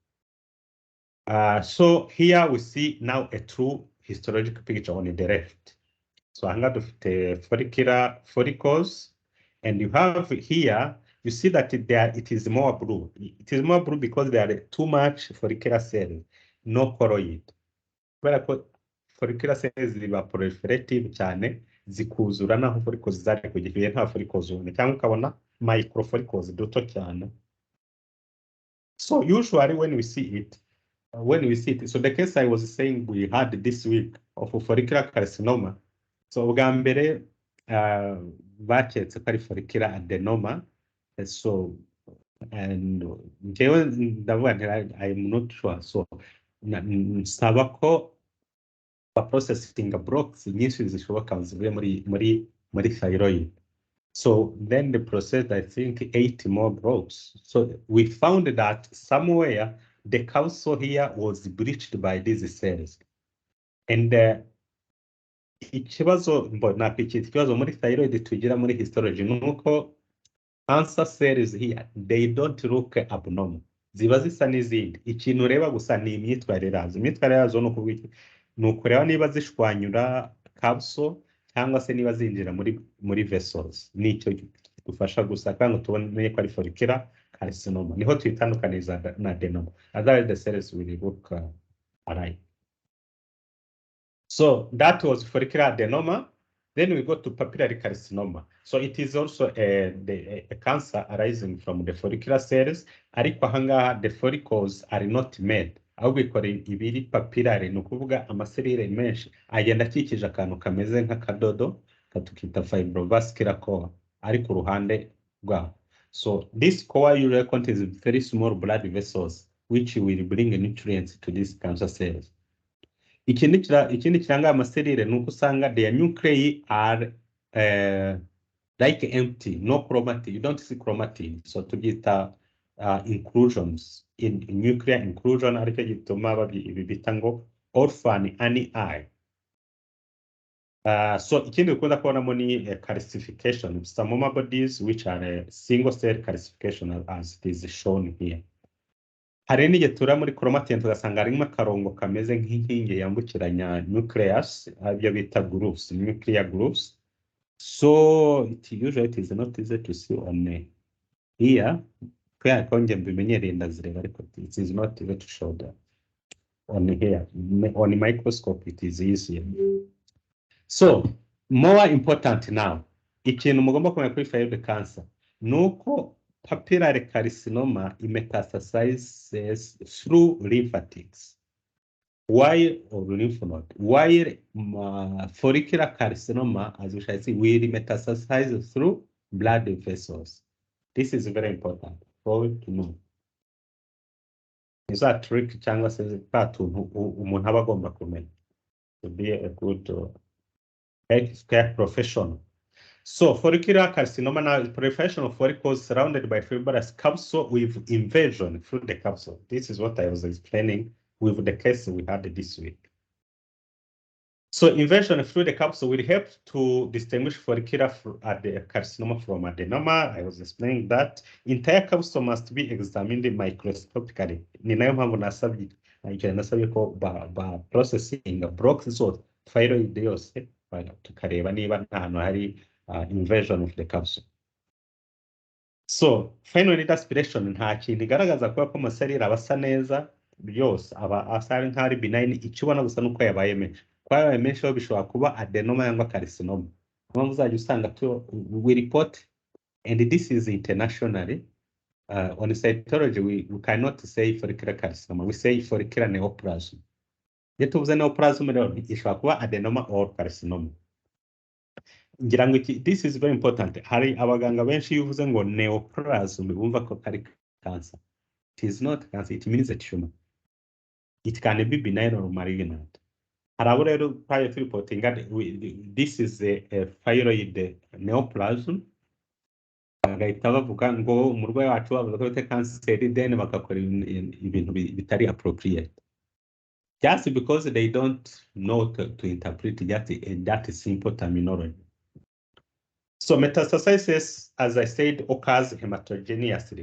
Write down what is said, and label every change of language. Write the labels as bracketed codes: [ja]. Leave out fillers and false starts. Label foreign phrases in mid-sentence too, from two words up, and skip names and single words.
[en] So here we see now a true histological picture on the left. So I'm going to the follicular follicles, and you have here, you see that it is more blue. It is more blue because there are too much follicular cells, no choroid. Well, follicular cells [rw] ziba proliferative cyane, zikuzura naho follicles zari kugiye nta follicles ubone, cyangwa ukabona microfollicles duto cyane. [en] So usually when we see it, so the case I was saying we had this week of follicular carcinoma. [rw] So ubwa mbere baketse ko ari [en] follicular adenoma. So and [rw] njyewe ndavuga nti [en] I'm not sure. [rw] So nsaba ko [en] processing blocks [rw] nyinshi zishoboka zivuye muri thyroid. [en] So then the process, I think 8 more blocks. So we found that somewhere the capsule here was breached by these cells. And [rw] ikibazo muri thyroid tugira muri histology nuko [en] cancer cells here, they don't look abnormal. [rw] Ziba zisa n'izindi. Ikintu ureba gusa ni imyitwarire yazo. Imyitwarire yazo ni ukureba niba zishwanyura capsule cyangwa se niba zinjira muri vessels. Nicyo dufasha gusa kandi tubone ko ari [en] follicular carcinoma. [rw] Niho twitandukaniza na adenoma. [en] Otherwise the cells will look alike. So that was follicular adenoma. Then we go to papillary carcinoma. So it is also a cancer arising from the follicular cells. [rw] Ariko ahangaha [en] the follicles are not made. [rw] Ahubwo ikora ibiri papillary, ni ukuvuga amaserire menshi agenda akikije akantu kameze nk'akadodo katukita [en] fibrovascular core [rw] ari ku ruhande rwaho. [en] So this core usually contains very small blood vessels which will bring nutrients to these cancer cells. [rw] Ikindi kiranga amaserire nuko usanga [en] their nuclei are like empty, no chromatin. You don't see chromatin. So to get inclusions in nuclear inclusion, [rw] ariko gituma ibi bita ngo [en] orphan ani eye. [rw] So ikindi dukunda kubonamo ni calcification. [en] Some mama bodies which are a single cell calcification as it is shown here. [rw] Hari n'igihe tura muri chromatin tugasanga harimo akarongo kameze nk'inkingi yambukiranya nucleus, ibyo bita grooves, [en] nuclear grooves. So it is not easy to see on here. [rw] Kubera ko nge mbimenyereye ndazireba ariko [en] it is not easy to show that on here. On microscope it is easier. So more important now, [rw] ikintu mugomba kumenya kuri [en] thyroid cancer nuko papillary carcinoma metastasizes through lymphatics, while or lymph node, while follicular carcinoma, as we shall see, will metastasize through blood vessels. This is very important for you to know. Is a trick [rw] cyangwa se patuntu umuntu aba agomba kumenya [en] to be a good healthcare professional. So follicular carcinoma now is professional follicles surrounded by fibrous capsule with invasion through the capsule. This is what I was explaining with the case we had this week. So invasion through the capsule will help to distinguish follicular carcinoma from adenoma. I was explaining that entire capsule must be examined microscopically. [rw] Ni nayo mpamvu nasabye ko ba [en] processing blocks [rw] so thyroid yose tukareba niba nta hantu hari [en] invasion of the capsule. [rw] So [en] final need aspiration [rw] nta kintu igaragaza kuba ko amasarira abasa neza byose aba asari nk'ari benign, icyo ubona gusa nuko yabaye menshi. Kwa yabaye menshi bishobora kuba adenoma cyangwa carcinoma. Mpamvu uzajya usanga [en] we report, and this is internationally on cytology we cannot say follicular carcinoma, we say follicular neoplasm. [rw] Iyo tuvuze neoplasm rero ishobora kuba [en] adenoma or carcinoma. [rw] Ngira ngo [en] this is very important. [rw] Hari abaganga benshi yuvuze ngo neoplasm bumva ko kari cancer. [en] It is not cancer, it means a tumor. It can be benign or malignant. [rw] Harabo rero [en] prior to reporting this is a thyroid neoplasm. [rw] Bagahita bavuga ngo umurwayi wacu bavuga ko afite kanseri, then bakakora ibintu bitari appropriate. [en] Just because they don't know to interpret that simple terminology. So metastasis, as I said, occurs hematogeneously.